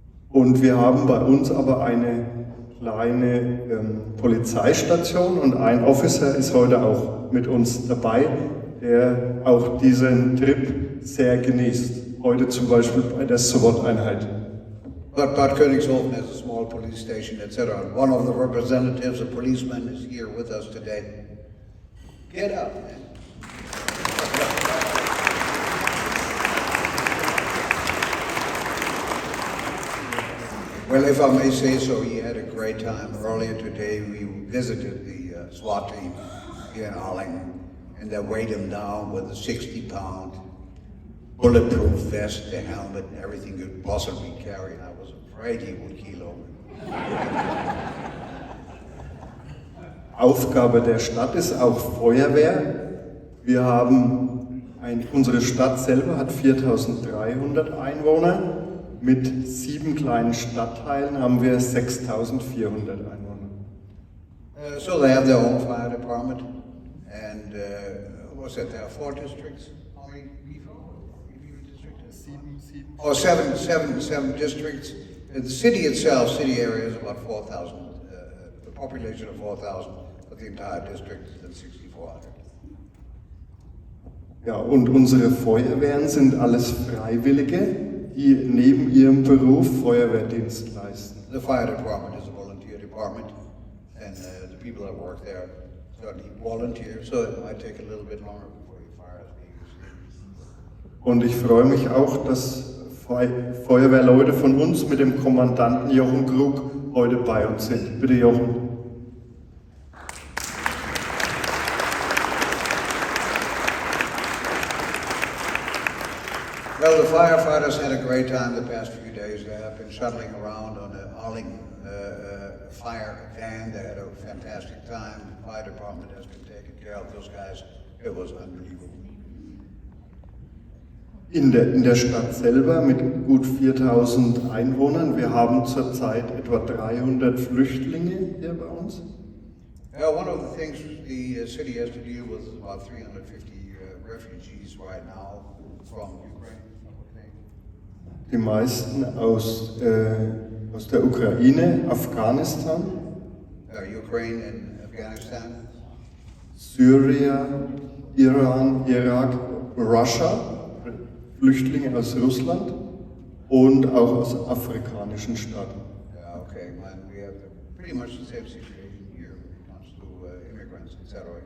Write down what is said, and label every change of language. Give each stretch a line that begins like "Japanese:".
German: Und wir haben bei uns aber eine kleine Polizeistation und ein Officer ist heute auch mit uns dabei, der auch diesen Trip sehr genießt. Heute zum Beispiel bei der SWAT-Einheit.
English: But Bad Konigshofen has a small police station, etc. One of the representatives, a policeman, is here with us today. Get up, man. Well, if I may say so, he had a great time. Earlier today, we visited the SWAT team here in Arlington, and they weighed him down with a 60-pound bulletproof vest, the helmet, and everything you could possibly carry. And I was afraid he would keel over.
German: Aufgabe der Stadt ist auch Feuerwehr. Wir haben unsere Stadt selber hat 4.300 Einwohner. Mit 7 kleinen Stadtteilen haben wir 6.400 Einwohner.
English: So they have their own fire department, and what's that? There are 4 districts. How many people? Districts? 7. Oh, seven districts. The city itself, city area is about 4,000. The population of 4,000, but the entire district is then 6,400.
German: Ja, und unsere Feuerwehren sind alles Freiwillige, die neben ihrem Beruf Feuerwehrdienst leisten.
English: The fire department is a volunteer department, and the people that work there certainly volunteer, so it might take a little bit longer before your fire is being received.
German: Und ich freue mich auch, dass 2 Feuerwehrleute von uns mit dem Kommandanten Jochen Krug heute bei uns sind. Bitte Jochen.
English: Well, the firefighters had a great time the past few days. They have been shuttling around on the Arlington fire van. They had a fantastic time. The fire department has been taking care of those guys. It was unbelievable.
German: In der Stadt selber mit gut 4000 Einwohnern. Wir haben zurzeit etwa 300 Flüchtlinge hier bei uns.
English: One of the things the city has to deal with is about 350 refugees right now from Ukraine.
German: Die meisten aus der Ukraine, Afghanistan,
English: Ukraine and Afghanistan,
German: Syrien, Iran, Irak, Russia, Flüchtlinge aus Russland und auch aus afrikanischen Staaten.
English: Okay, and we have pretty much the same situation here when it comes to immigrants, etc.